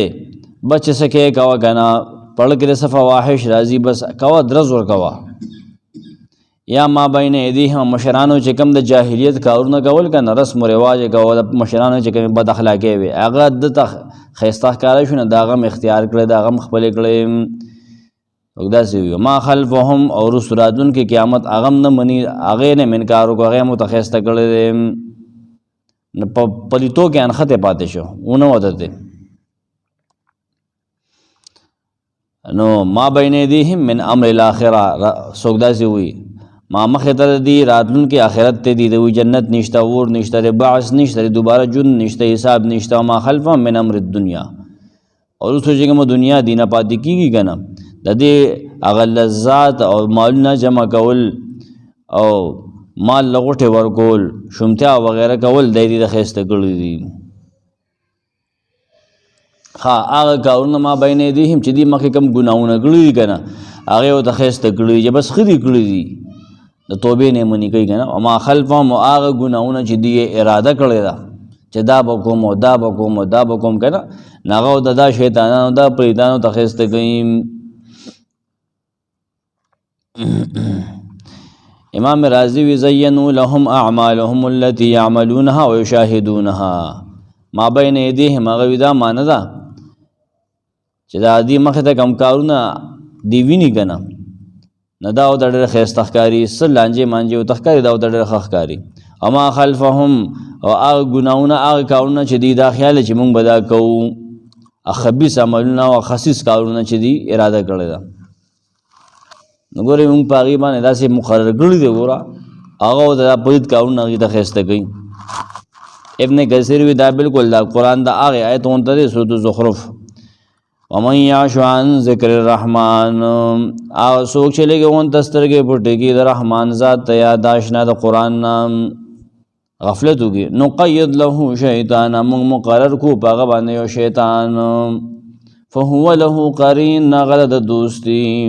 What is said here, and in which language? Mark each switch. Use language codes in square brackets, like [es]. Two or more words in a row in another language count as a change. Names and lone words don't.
[ps] بس چې څه کوې کوه که نه پړه کې د څه فواحش راځي بس کوه درز ورکوه یا [ar] ما بین ایدیهم [ps] مشرانو چې کوم د جاهلیت کارونه کول که نه رسم و رواج یې کول مشرانو چې کومې بد اخلاقۍ وې هغه دته ښایسته ښکاره شو نه د هغه م اختیار کړی د هغه م خپلې کړی داسې وي [ar] ما خلفهم [ps] او وروستو راتلونکي قیامت هغه م نه مني هغې نه م انکار وکړو هغې م ورته ښایسته کړی دی نو په پلیتو کې انښتې پاتې شو ونه ودرېدې نو [ar] ما بین ایدیهم من امر الاخره [ps] څوک داسې وي ما مخې ته دی راتلونکي آخرت ته دی د وی جنت نشته اور نشته د بعث نشته د دوباره ژوند نشته حساب نشته [ar] ما خلفهم من امر الدنیا [ps] او وروستو چې کومه دنیا دی نه پاتې کېږي که نه د دې هغه لذات او مالونه جمع کول او مال له غوټې ورکول شومتیا وغیره کول دی د ښایسته کړي دي هغه کارونه [ar] ما بین ایدیهم [ps] چې دي مخکې کوم ګناهونه کړي دي که نه هغې ورته ښایسته کړي دي چې بس ښه دي کړي دي د توبې نه منې کوي که نه او [ar] ما خلفهم [ps] او هغه ګناهونه چې دوی یې اراده کړې ده چې دا به کوم او دا به کوم او دا به کوم که نه نو هغه ورته دا شیطانانو دا پریتانو ته ښایسته کوي امام رازی وی [ar] زینوا لهم اعمالهم التي يعملونها ويشاهدونها ما بین ایدیهم [ps] هغه وي دا معنی ده چې دا دې مخې ته کوم کارونه دې ویني که نه نه دا ورته ډېره ښایسته ښکاري څه لانجې مانجې ورته ښکاري دا ورته ډېره ښه ښکاري او [ar] ما خلفهم [ps] او هغه ګناهونه هغه کارونه چې دوی دا خیال چې موږ به دا کوو خبیث عملونه او خسیس کارونه چې دوی اراده کړې ده نو ګورې موږ په هغې باندې داسې مقرر کړي دی ګوره هغه ورته دا پلید کارونه هغې ته ښایسته کوي ابن کثیر وی دا بالکل دا قرآن دا هغې آیت غونته دی سورة زخرف [ar] ومن یعش عن ذکر الرحمن [ps] هغه څوک چې لږې غونته سترګې پټې کړي د رحمان ذات ته یاداشت نه د قرآن نه غفلت وکړي [ar] نقید له شیطانا [ps] موږ مقرر کړو په هغه باندې یو شیطان [ar] فهو له قرین [ps] هغه د دوستي